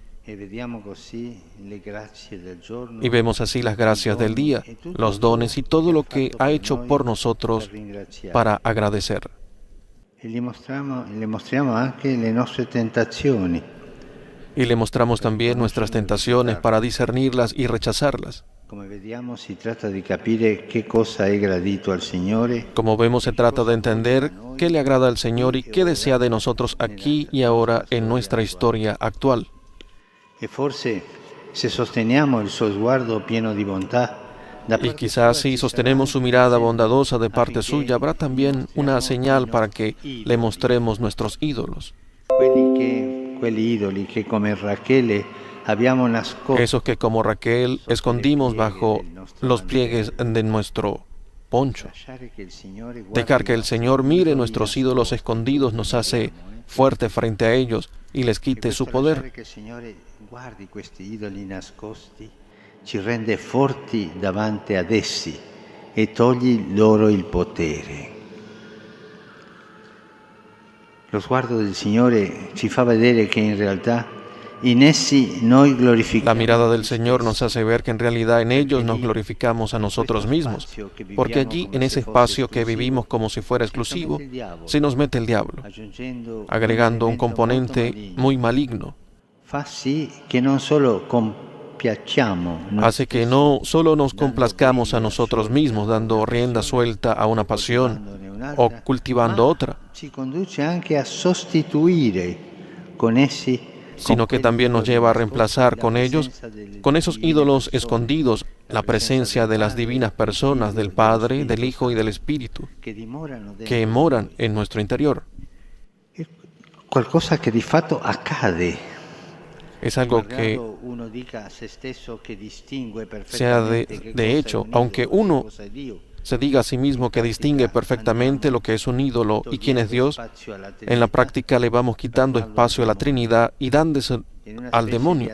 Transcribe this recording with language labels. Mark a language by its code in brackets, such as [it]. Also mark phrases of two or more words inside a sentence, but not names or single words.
[it] E vediamo così le grazie del giorno, [es] Y vemos así las gracias del día, los dones y todo lo que ha hecho por nosotros para agradecer. [it] E le mostriamo anche le nostre tentazioni. [es] Y le mostramos también nuestras tentaciones para discernirlas y rechazarlas. [it] Come vediamo, si tratta di capire che cosa è gradito al Signore. [es] Como vemos, se trata de entender qué le agrada al Señor y qué desea de nosotros aquí y ahora en nuestra historia actual. [it] E forse se sosteniamo il suo sguardo pieno di bontà, [es] Y quizás si sostenemos su mirada bondadosa de parte suya, habrá también una señal para que le mostremos nuestros ídolos. [it] Quelli idoli che come Rachele abbiamo nascosto. [es] Esos que como Raquel escondimos bajo los pliegues de nuestro poncho. Dejar que el Señor mire nuestros ídolos escondidos nos hace fuerte frente a ellos y les quite su poder. Que el Señor [it] guardi questi idoli nascosti ci rende forti davanti ad essi e togli loro il potere. Lo sguardo del Signore ci fa vedere che in realtà in essi noi glorificamos. [es] La mirada del Señor nos hace ver que en realidad en ellos nos glorificamos a nosotros mismos, porque allí, en ese espacio que vivimos como si fuera exclusivo, se nos mete el diablo, agregando un componente muy maligno. [it] Fa sì che non solo [es] hace que no solo nos complazcamos a nosotros mismos, dando rienda suelta a una pasión o cultivando otra, sino que también nos lleva a reemplazar con ellos, con esos ídolos escondidos, la presencia de las divinas personas, del Padre, del Hijo y del Espíritu, que moran en nuestro interior. [it] Qualcosa che di fatto accade. [es] Es algo que sea de hecho, aunque uno se diga a sí mismo que distingue perfectamente lo que es un ídolo y quién es Dios, en la práctica le vamos quitando espacio a la Trinidad y dándose al demonio.